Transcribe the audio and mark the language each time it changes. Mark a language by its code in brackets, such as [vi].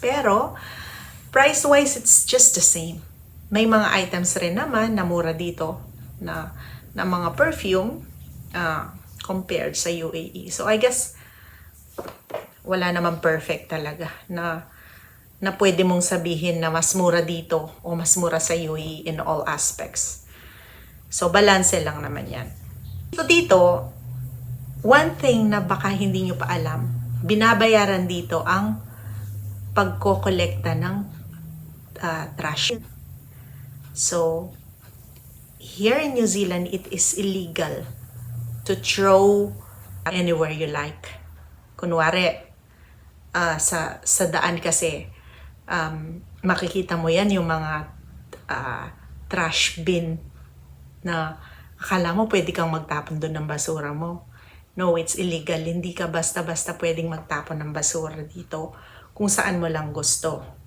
[en] Pero, price-wise, it's just the same. [tl] May mga items rin naman na mura dito na mga perfume compared sa UAE. [en] So, I guess, [tl] wala naman perfect talaga na pwede mong sabihin na mas mura dito o mas mura sa UAE [en] in all aspects. [tl] So, balance lang naman yan. So, dito, one thing na baka hindi nyo pa alam, binabayaran dito ang pagkokolekta ng trash. [en] So, here in New Zealand, it is illegal to throw anywhere you like. [tl] Kunwari, sa daan kasi, makikita mo yan yung mga trash bin na akala mo pwede kang magtapon doon ng basura mo. [en] No, it's illegal. [tl] Hindi ka basta-basta pwedeng magtapon ng basura dito kung saan mo lang gusto.